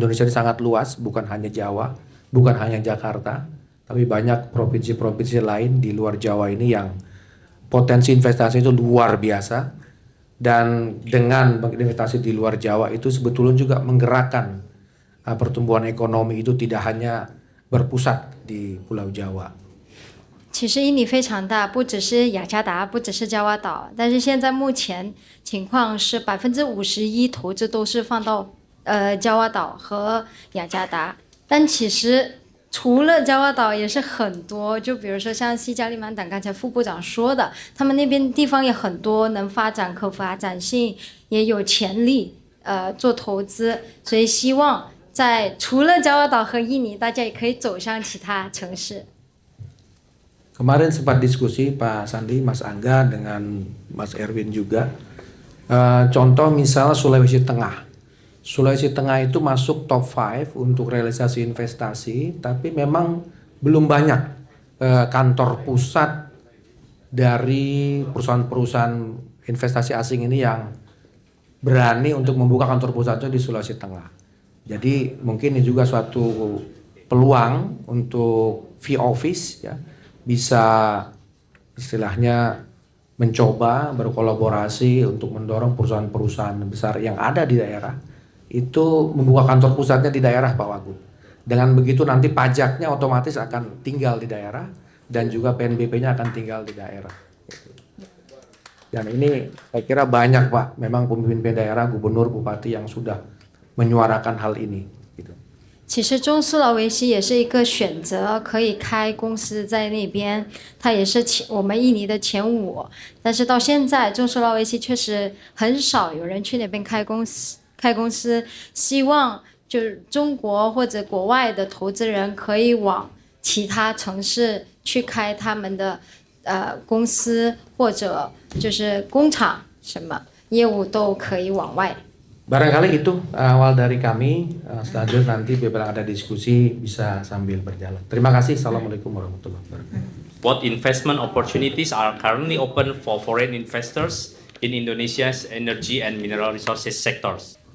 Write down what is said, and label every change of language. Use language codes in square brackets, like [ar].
[id] Indonesia ini sangat luas, bukan hanya Jawa, bukan hanya Jakarta, tapi banyak provinsi-provinsi lain di luar Jawa ini yang potensi investasi itu luar biasa. Dan dengan investasi di luar Jawa itu sebetulnya juga menggerakkan pertumbuhan ekonomi itu tidak hanya berpusat di Pulau Jawa. [zh] 其实印尼非常大，不只是雅加达，不只是加瓦岛，但是现在目前情况是51%投资都是放到加瓦岛和雅加达，但其实除了加瓦岛也是很多，就比如说像西加利曼丹，刚才副部长说的，他们那边地方也很多能发展、可发展性，也有潜力做投资，所以希望在除了加瓦岛和印尼，大家也可以走向其他城市。 [id] Kemarin sempat diskusi Pak Sandi, Mas Angga dengan Mas Erwin juga. Contoh misalnya Sulawesi Tengah. Sulawesi Tengah itu masuk top 5 untuk realisasi investasi, tapi memang belum banyak kantor pusat dari perusahaan-perusahaan investasi asing ini yang berani untuk membuka kantor pusatnya di Sulawesi Tengah. Jadi mungkin ini juga suatu peluang untuk V-Office ya, bisa istilahnya mencoba berkolaborasi untuk mendorong perusahaan-perusahaan besar yang ada di daerah itu membuka kantor pusatnya di daerah Pak Wagub. Dengan begitu nanti pajaknya otomatis akan tinggal di daerah dan juga PNBP-nya akan tinggal di daerah. Dan ini saya kira banyak Pak, memang pemimpin daerah, gubernur, bupati yang sudah menyuarakan hal ini. Gitu. [zh] 其实中苏拉维西也是一个选择，可以开公司在那边，它也是我们印尼的前5，但是到现在中苏拉维西确实很少有人去那边开公司，希望就是中国或者国外的投资人可以往其他城市去开他们的公司或者就是工厂，什么业务都可以往外。 [id] Barangkali itu awal dari kami. Selanjutnya nanti bila ada diskusi bisa sambil berjalan. Terima kasih. Assalamualaikum warahmatullahi wabarakatuh. [en] What investment opportunities are currently open for foreign investors in Indonesia's energy and mineral resources sectors?